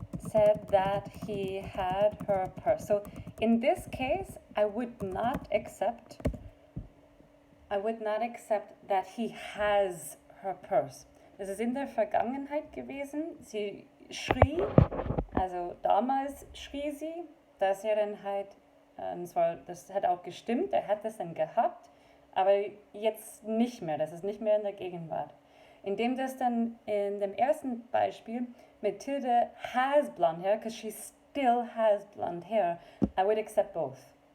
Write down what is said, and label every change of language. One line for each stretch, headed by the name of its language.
English: Said that he had her purse. So in this case, I would not accept that he has her purse.
German: Das ist in der Vergangenheit gewesen. Sie schrie, also damals schrie sie, dass er dann halt, das hat auch gestimmt, er hat das dann gehabt. Aber jetzt nicht mehr, das ist nicht mehr in der Gegenwart. Indem das dann in dem ersten Beispiel
English: Matilda has blonde hair, because she still has blonde hair, I would accept both.